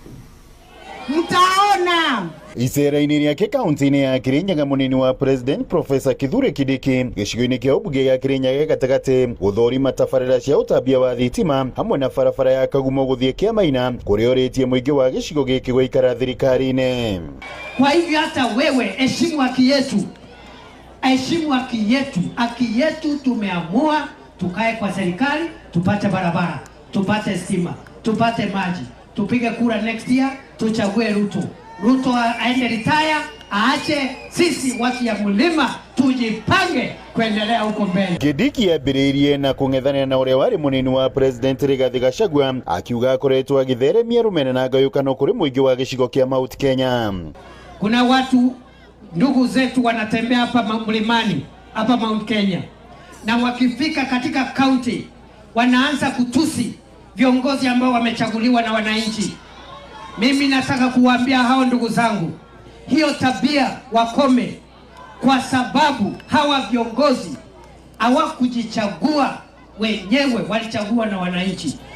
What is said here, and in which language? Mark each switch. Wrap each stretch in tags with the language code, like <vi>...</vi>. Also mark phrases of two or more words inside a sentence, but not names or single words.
<sw>Mtaona</sw> <ki>icera-inĩ rĩake kaunti-inĩ ya Kirinyaga, munini wa President Professor Kithure Kindiki gĩcigo-inĩ kĩa ũmbunge ya Kirinyaga gatagatĩ gũthũrima tabarĩra cia ũtambia wa thitima hamwe na barabara ya Kagumo gũthiĩ Kĩamaina, kũrĩa orĩtie mũingĩ wa gĩcigo gĩkĩ gũikara thirikari-inĩ.</ki> <sw>Kwa hivyo hata wewe heshimu haki yetu, heshimu haki yetu. Haki yetu tumeamua tukae kwa serikali, tupate barabara, tupate stima, tupate maji, tupige kura</sw> <en>next year,</en> <sw>tuchague Ruto aende retire, aache sisi watu ya mlima tujipange kuendelea huko mbele.</sw> <ki>Kindiki ambĩrĩirie na kũng'ethanĩra na ũrĩa warĩ munini wa President Rigathi Gachagua, akiuga akoretwo agĩtheremia rũmena na ngayũkano kũrĩ mũingĩ wa gĩcigo kĩa Mount Kenya.</ki> <sw>Kuna watu ndugu zetu wanatembea hapa mlimani hapa Mount Kenya, na wakifika katika county wanaanza kutusi viongozi ambao wamechaguliwa na wananchi. Mimi nataka kuwaambia hao ndugu zangu, hiyo tabia wakome, kwa sababu hawa viongozi hawakujichagua wenyewe, walichagua na wananchi.</sw>